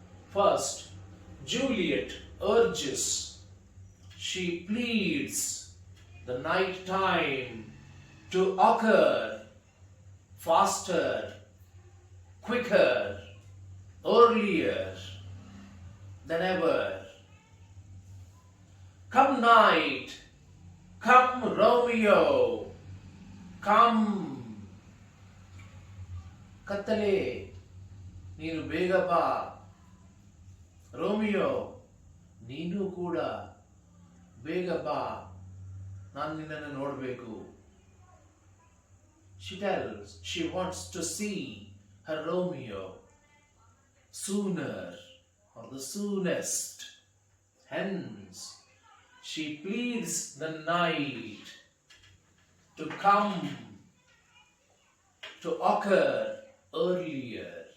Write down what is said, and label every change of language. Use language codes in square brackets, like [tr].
[en] First, Juliet urges, she pleads the night time to occur faster, quicker, earlier than ever. Come night, come Romeo, come. [kn] ಕತ್ತಲೆ ನೀನು ಬೇಗ ಬಾ, Romeo ನೀನು ಕೂಡ ಬೇಗ ಬಾ, ನಾನು ನಿನ್ನನ್ನು ನೋಡಬೇಕು. [en] She tells she wants to see her Romeo sooner or the soonest. Hence, she pleads the night to come, to occur earlier.